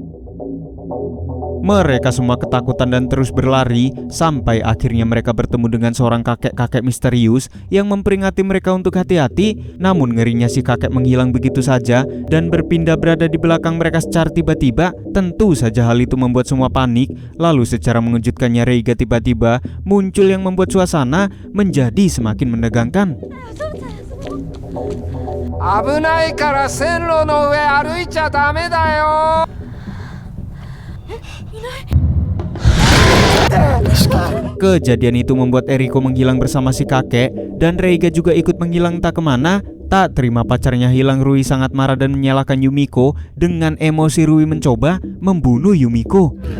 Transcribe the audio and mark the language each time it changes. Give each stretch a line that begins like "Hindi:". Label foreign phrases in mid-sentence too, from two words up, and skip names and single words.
Indonesian: Mereka semua ketakutan dan terus berlari, sampai akhirnya mereka bertemu dengan seorang kakek-kakek misterius yang memperingati mereka untuk hati-hati. Namun ngerinya si kakek menghilang begitu saja dan berpindah berada di belakang mereka secara tiba-tiba. Tentu saja hal itu membuat semua panik. Lalu secara mengejutkannya Reiga tiba-tiba muncul yang membuat suasana menjadi semakin menegangkan.
Japanese: 危ないから線路の上歩いちゃダメだよ。
Indonesian: Kejadian itu membuat Eriko menghilang bersama si kakek, dan Reiga juga ikut menghilang entah kemana. Tak terima pacarnya hilang, Rui sangat marah dan menyalahkan Yumiko. Dengan emosi, Rui mencoba membunuh Yumiko.